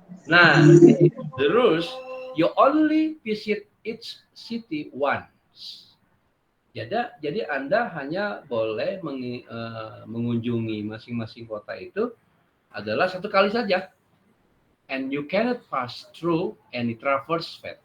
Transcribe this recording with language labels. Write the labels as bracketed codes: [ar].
[en] Nah, the rules, you only visit each city once. [id] Jadi Anda hanya boleh mengunjungi masing-masing kota itu adalah satu kali saja. [en] And you cannot pass through any traverse path.